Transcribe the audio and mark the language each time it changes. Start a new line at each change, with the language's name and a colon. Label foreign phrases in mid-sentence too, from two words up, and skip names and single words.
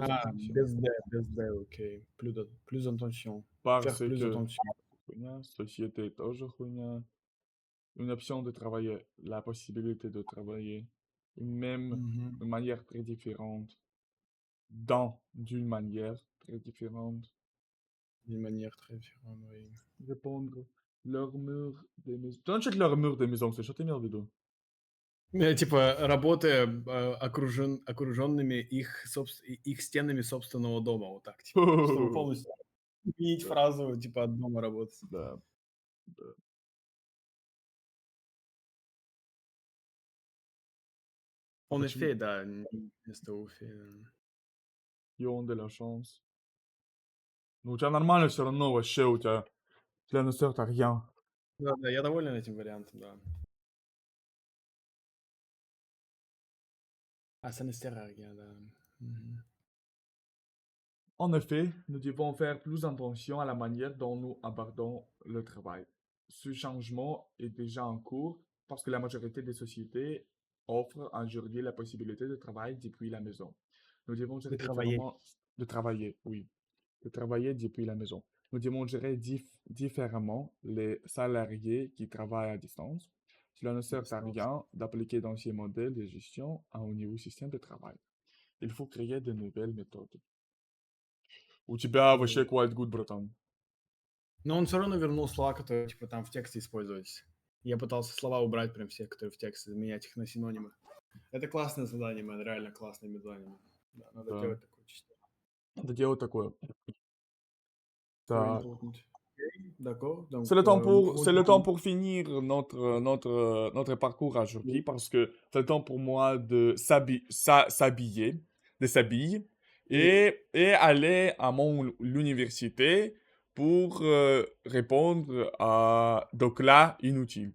French: Ah, attention.
Russian: без D, окей.
French: Plus attention. Parce Faire plus que attention.
Russian: хуйня, société тоже хуйня.
French: Une option de travailler, la possibilité de travailler. Мгм. Une manière très différente. D'une manière très différente. D'une manière très différente, oui. Répondre. Leur mur des maisons. Tu check leur mur des maisons, c'est
Russian: что ты имел в виду? Типа, работая окруженными их стенами собственного дома, вот так, типа, чтобы полностью изменить Да. фразу, типа, от дома работать. Да. Да. А En почему? effet, да, вместо Уфи.
French: Ils ont de la chance.
Russian: Ну, у тебя нормально все равно вообще, у тебя для
French: ne sert à rien.
Russian: Да, я доволен этим вариантом, да.
French: Ah, ça ne sert à rien, да. Мгм. En effet, nous devons faire plus attention à la manière dont nous abordons le travail. Ce changement est déjà en cours parce que la majorité des sociétés offrent aujourd'hui la possibilité de travailler depuis la maison. Nous devons gérer travailler. de travailler, oui, de travailler depuis la maison. Nous devons gérer différemment les salariés qui travaillent à distance. Cela ne sert à rien d'appliquer d'anciens modèles de gestion à un nouveau système de travail. Il faut créer de nouvelles méthodes.
Russian: У тебя вообще
English: quite good,
Russian: братан. Но он все равно вернул слова, которые, типа, там в тексте использовались. Я пытался слова убрать прям все, которые в тексте, заменять их на синонимы. Это классное задание, man, реально классное задание. Да, надо Да. делать такое чисто. Надо делать такое. Very Так.
French: important. Ok, d'accord. C'est Donc, le temps nous pour, pouvons c'est le temps continuer. pour finir notre parcours aujourd'hui Oui, parce que c'est le temps pour moi de s'habiller, de s'habiller oui. et aller à l'université pour répondre à des là inutiles.